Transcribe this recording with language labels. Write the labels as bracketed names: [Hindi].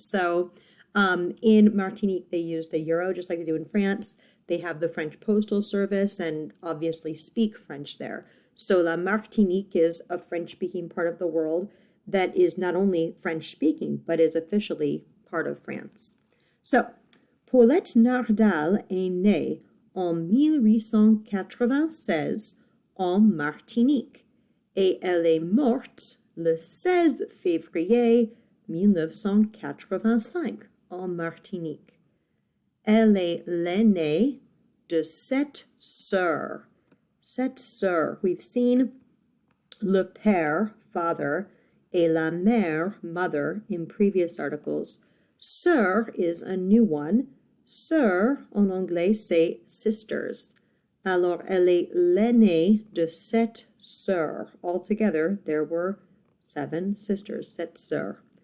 [English] So in Martinique, they use the euro just like they do in France. They have the French Postal Service and obviously speak French there. So La Martinique is a French-speaking part of the world that is not only French-speaking, but is officially part of France. [French] So, Paulette Nardal est née en 1896 en Martinique et elle est morte le 16 février 1985 en Martinique. Elle est l'aînée de 7 sœurs. 7 sœurs. [English] We've seen le père, father, et la mère, mother, in previous articles. Sœur is a new one. [French] Sœur, en anglais, c'est sisters. Alors, elle est l'aînée de 7 sœurs. [English] Altogether, there were 7 sisters, [French] 7 sœurs.